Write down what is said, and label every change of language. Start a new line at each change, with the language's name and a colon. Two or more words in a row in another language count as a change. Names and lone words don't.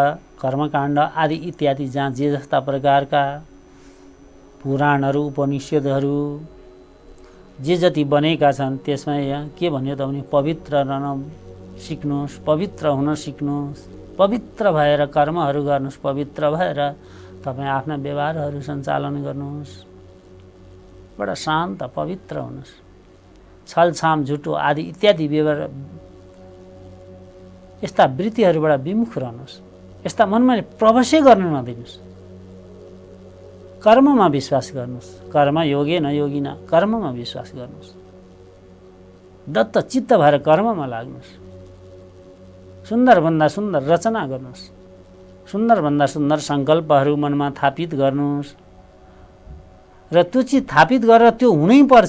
Nepali: कर्मकाण्ड आदि इत्यादि जहाँ जे जस्ता प्रकारका पुराणहरू उपनिषदहरू जे जति बनेका छन् त्यसमा यहाँ के भन्यो त भने पवित्र रहन सिक्नुहोस्, पवित्र हुन सिक्नुहोस्, पवित्र भएर कर्महरू गर्नुहोस्, पवित्र भएर तपाईँ आफ्ना व्यवहारहरू सञ्चालन गर्नुहोस्, बडा शान्त पवित्र हुनुहोस्, छलछाम झुटो आदि इत्यादि व्यवहार यस्ता वृत्तिहरूबाट विमुख रहनुहोस्, यस्ता मनमा प्रवेशै गर्न नदिनुहोस्, कर्ममा विश्वास गर्नुहोस्,
Sanskrit: कर्म योगे न योगिना,
Nepali: कर्ममा विश्वास गर्नुहोस्, दत्त चित्त भएर कर्ममा लाग्नुहोस्, सुन्दरभन्दा सुन्दर रचना गर्नुहोस्, सुन्दरभन्दा सुन्दर सङ्कल्पहरू मनमा थापित गर्नुहोस् र त्यो चिज थापित गरेर त्यो हुनै पर्छ।